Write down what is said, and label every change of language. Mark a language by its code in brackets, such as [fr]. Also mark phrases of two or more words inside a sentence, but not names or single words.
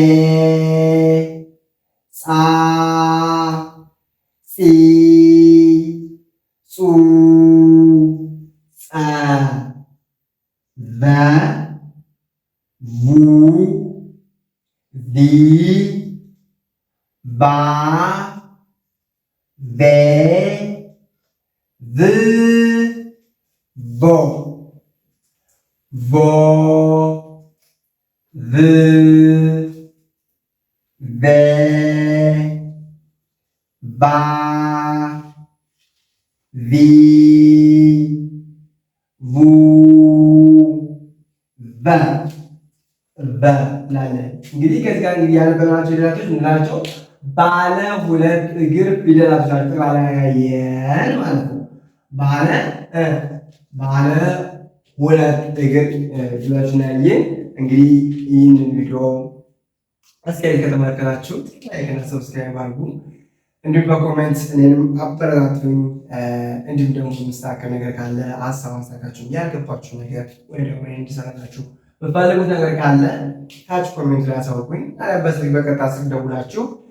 [am] ጻ ጺ ጹ ጸ ቨ ቡ ቪ ባ ቬ ቭ ቮ ቮ ቭ ቬ ቫ ቪ ቡ ቨ እንላለን። እንግዲህ ከዚህ ጋር እንግዲህ ያነበብናቸው ፊደላቶች ምንድናቸው? ባለ ሁለት እግር ፊደላቶች ናቸው። ያየን ማለት ነው። ባለ ሁለት እግር ፊደላቶች ያየን። እንግዲህ ይህንን ቪዲዮ እስከ ከተመለከታችሁ ላይክና ሰብስክራይብ አድርጉ። እንዲሁም በኮሜንት እኔንም አበረታቱኝ። እንዲሁም ደግሞ የሚስተካከል ነገር ካለ ሀሳብ አስተካክላችሁ ያልገባችሁ ነገር ወይ ደግሞ እንዲሰራላችሁ በፈለጉት ነገር ካለ ታች ኮሜንት ላይ አሳውቁኝ። በስልክ በቀጥታ ስልክ ደውላችሁ